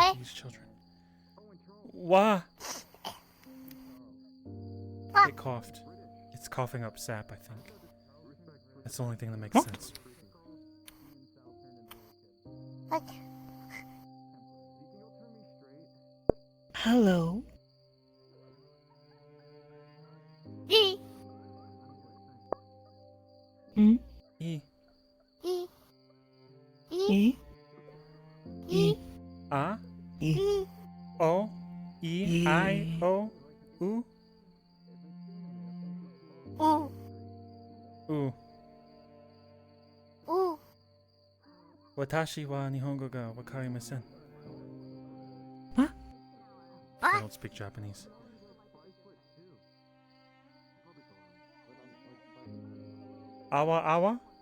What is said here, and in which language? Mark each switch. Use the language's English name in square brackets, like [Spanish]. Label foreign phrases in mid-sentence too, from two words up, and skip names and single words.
[English] one of these children. Wah! It coughed. It's coughing up sap, I think. That's the only thing that makes What? sense. Hello? Mm? E. E? E? A. E? O. E. I. O. U. U. [Japanese] Watashi wa Nihongo ga wakarimasen. [English] What? I don't speak Japanese. Awa awa?